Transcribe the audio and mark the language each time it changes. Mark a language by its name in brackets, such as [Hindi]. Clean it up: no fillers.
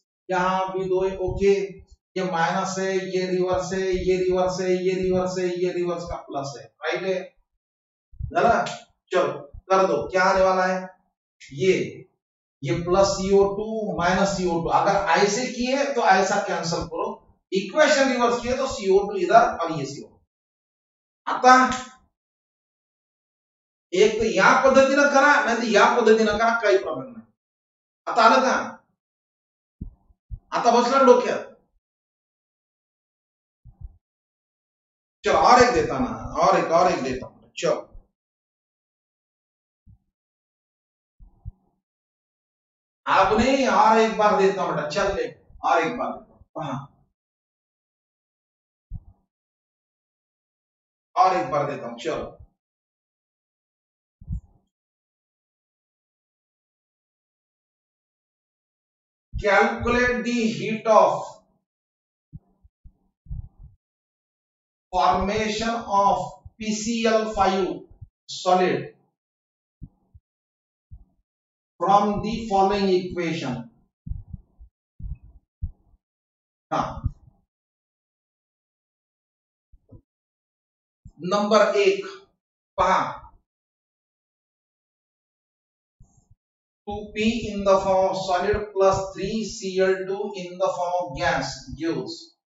[Hindi] यहाँ भी दो है, ओके, ये माइनस है, ये रिवर्स है, ये रिवर्स है, ये रिवर्स है, ये रिवर्स का प्लस है, राइट है, चलो कर दो, क्या आने वाला है, ये प्लस CO2 माइनस CO2, अगर ऐसे किए तो ऐसा कैंसिल करो, इक्वेशन रिवर्स किए तो CO2 इधर और [Marathi] ये CO2 आता। एक तो या पद्धतीनं करा नाही तर या पद्धतीनं करा, काही प्रॉब्लेम नाही. आता आलं का, आता बसलं डोक्यात. [Hindi] चलो और एक देता ना, और एक देता हूं, चलो अब नहीं, और एक बार देता हूं बेटा, चल ले, और एक बार देता हूं, हाँ और एक बार देता हूं, चलो [English] calculate the heat of formation of PCl5 solid from the following equation. [Hindi] हाँ, नंबर 1 पहा, [English] 2P in the form of solid plus 3Cl2 in the form of gas gives